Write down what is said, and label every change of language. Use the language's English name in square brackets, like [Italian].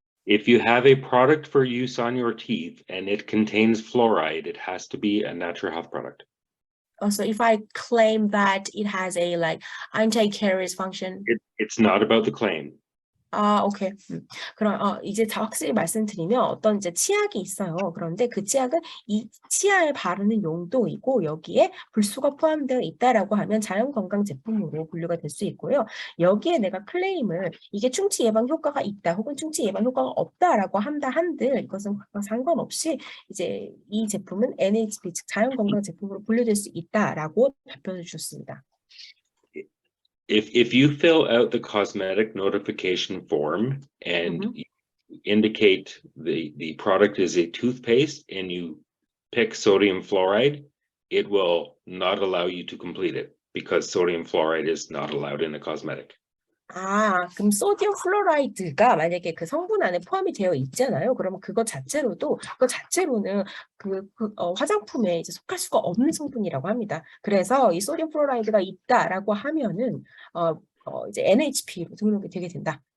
[English] If you have a product for use on your teeth and it contains fluoride, it has to be a natural health product. So if I claim that it has a anti-caries function. It's not about the claim. [Korean] 오케이. 그럼 이제 다 확실히 말씀드리면 어떤 이제 치약이 있어요. 그런데 그 치약은 이 치아에 바르는 용도이고 여기에 불소가 포함되어 있다라고 하면 자연건강 제품으로 분류가 될 수 있고요. 여기에 내가 클레임을 이게 충치 예방 효과가 있다 혹은 충치 예방 효과가 없다라고 한들 이것은 상관없이 이제 이 제품은 NHP 즉 자연건강 제품으로 분류될 수 있다라고 답변을 주셨습니다. [English] If you fill out the cosmetic notification form and you indicate the product is a toothpaste and you pick sodium fluoride, it will not allow you to complete it because sodium fluoride is not allowed in a cosmetic. [Korean] 그럼 소디움 플로라이드가 만약에 그 성분 안에 포함이 되어 있잖아요. 그러면 그거 자체로는 화장품에 이제 속할 수가 없는 성분이라고 합니다. 그래서 이 소디움 플로라이드가 있다라고 하면은 이제 NHP로 등록이 되게 된다.